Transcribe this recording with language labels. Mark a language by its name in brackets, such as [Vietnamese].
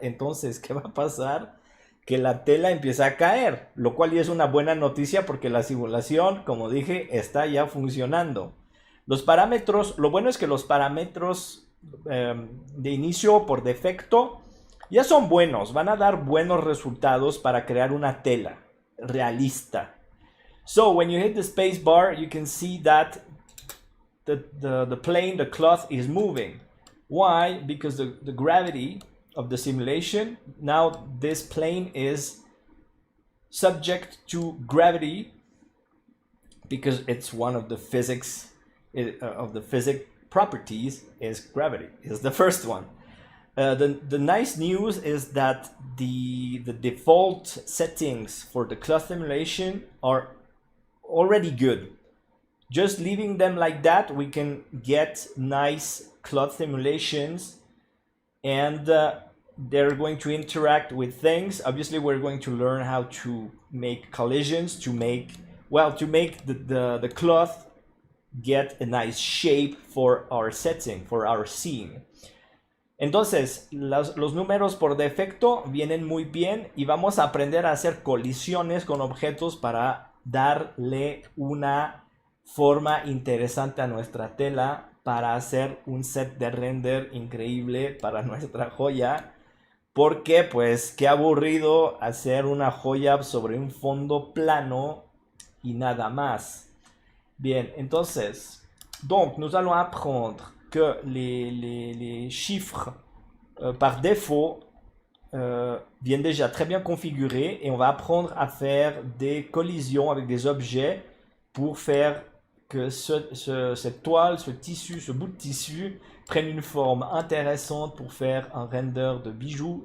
[Spanish] Entonces, ¿qué va a pasar? Que la tela empieza a caer, lo cual ya es una buena noticia porque la simulación, como dije, está ya funcionando. Los parámetros, lo bueno es que los parámetros de inicio por defecto ya son buenos, van a dar buenos resultados para crear una tela realista. [English] So when you hit the space bar, you can see that the plane, the cloth is moving. Why? Because the gravity of the simulation, now this plane is subject to gravity because it's one of the physics of the physics properties is gravity, is the first one. The nice news is that the default settings for the cloth simulation are already good. Just leaving them like that, we can get nice cloth simulations, and they're going to interact with things. Obviously, we're going to learn how to make collisions, to make the cloth get a nice shape for our setting, for our scene. [Spanish] Entonces, los números por defecto vienen muy bien y vamos a aprender a hacer colisiones con objetos para darle una forma interesante a nuestra tela, para hacer un set de render increíble para nuestra joya, porque pues qué aburrido hacer una joya sobre un fondo plano y nada más. Bien, entonces, [French] donc nous allons apprendre que les chiffres par défaut viennent déjà très bien configurés et on va apprendre à faire des collisions avec des objets pour faire que cette toile, ce tissu, ce bout de tissu prenne une forme intéressante pour faire un render de bijoux.